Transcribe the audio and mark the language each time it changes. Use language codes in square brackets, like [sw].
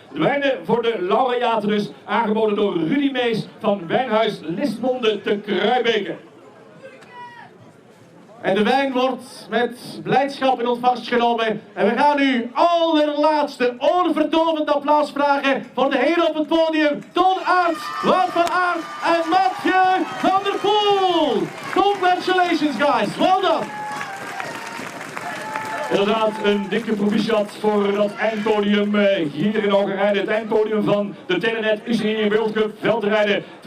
[nl] De wijnen voor de laureaten dus, aangeboden door Rudy Mees van Wijnhuis Listmonde te Kruijbeke. En de wijn wordt met blijdschap in ontvangst genomen. En we gaan nu allerlaatste oorverdovend applaus vragen voor de heren op het podium. Ton Aert, Wout van Aert en Mathieu van der Poel. [en] Congratulations guys, well done. [nl] Inderdaad, een dikke proficiat voor dat eindpodium hier in Hoogerheide. Het eindpodium van de Telenet UCI World Cup veldrijden 2017-2018.